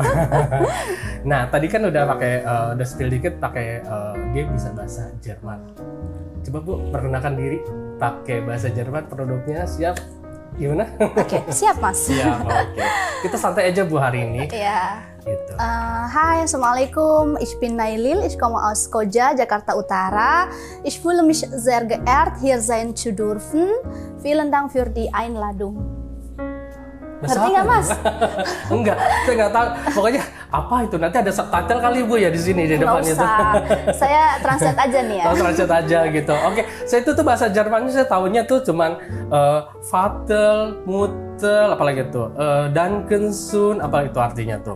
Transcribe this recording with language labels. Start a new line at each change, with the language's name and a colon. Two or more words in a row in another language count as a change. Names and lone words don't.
Indonesian: Nah, tadi kan udah pakai udah spill dikit pakai dia bisa bahasa Jerman. Coba Bu perkenalkan diri pakai bahasa Jerman produknya, siap? Gimana? Oke, siap Mas. Siap. Oke. Kita santai aja Bu hari ini. Iya. Gitu. Hai, Assalamualaikum.
German: Ich bin Nailil, ich komme aus Koja, Jakarta Utara. Ich fühle mich sehr geehrt, hier sein zu dürfen. Vielen Dank für die Einladung.
Indonesian: Ngerti nggak Mas? Enggak, saya nggak tahu. Pokoknya apa itu? Nanti ada subtitle kali Bu ya di sini di depannya tuh. Saya translate aja nih ya. Translate aja gitu. Oke, saya itu tuh bahasa Jermannya saya tahunya tuh cuman
German: Vater, Mutter,
Indonesian: apalagi tuh Dankensun, apa itu artinya tuh.